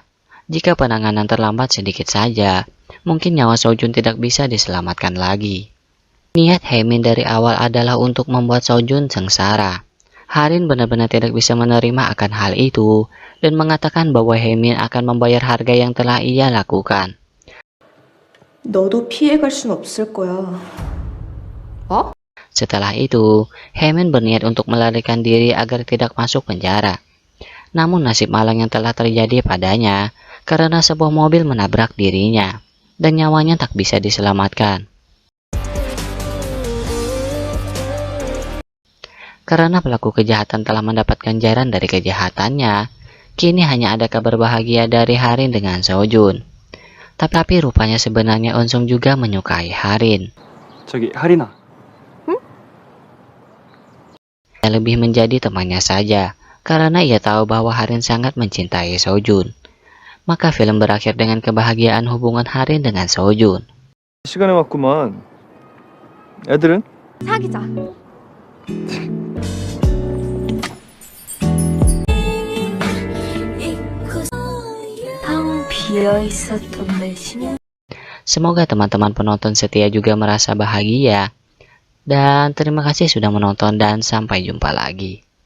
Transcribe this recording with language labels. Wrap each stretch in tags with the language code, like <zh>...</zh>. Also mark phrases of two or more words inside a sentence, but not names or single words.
<id>Jika penanganan terlambat sedikit saja, mungkin nyawa Sojun tidak bisa diselamatkan lagi. Niat Haemin dari awal adalah untuk membuat Sojun sengsara. Harin benar-benar tidak bisa menerima akan hal itu dan mengatakan bahwa Haemin akan membayar harga yang telah ia lakukan.</id> <ko>너도 피해갈 순 없을 거야.</ko> <id>Setelah itu, Haemin berniat untuk melarikan diri agar tidak masuk penjara. Namun nasib malang yang telah terjadi padanya karena sebuah mobil menabrak dirinya dan nyawanya tak bisa diselamatkan. Karena pelaku kejahatan telah mendapat ganjaran dari kejahatannya, kini hanya ada kabar bahagia dari Harin dengan Sojun. Tapi rupanya sebenarnya Eun-sung juga menyukai Harin.</id> <ko>저기 하린아.</ko> <id>Ia lebih menjadi temannya saja, karena ia tahu bahwa Harin sangat mencintai Sojun. Maka film berakhir dengan kebahagiaan hubungan Harin dengan Sojun.</id> <ko>시간에 왔구만. 애들은? 사귀자. 텅 비어 있었던 내 심장.</ko> <id>Semoga teman-teman penonton setia juga merasa bahagia. Dan terima kasih sudah menonton dan sampai jumpa lagi.</id>